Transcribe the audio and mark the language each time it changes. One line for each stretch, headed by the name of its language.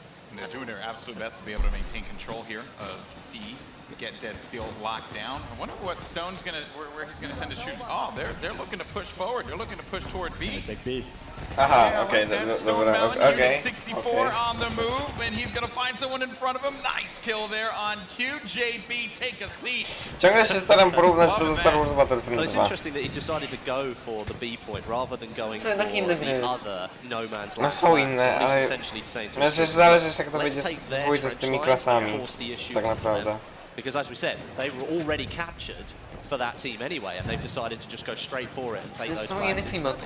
English: And they're doing their absolute best to be able to maintain control here of C, get Dead Steel locked down. I wonder what Stone's where he's gonna send his troops. Oh, they're looking to push forward. They're looking to push toward B. Take B. Okay. Unit 64 on the move, and he's gonna find someone in front of him. Nice kill there on Q. JB, take a seat.
Polish: Ciągle się staram porównać to do Star Wars Battlefront 2.
English: Well, it's interesting that he's decided to go for the B point rather than going for the other no man's land.
Polish: No są inne, ale... Myślę, że zależy jak to będzie z tymi klasami, tak naprawdę.
English: Because as we said, they were already captured for that team anyway, and they've decided to just go straight for it and take those flags.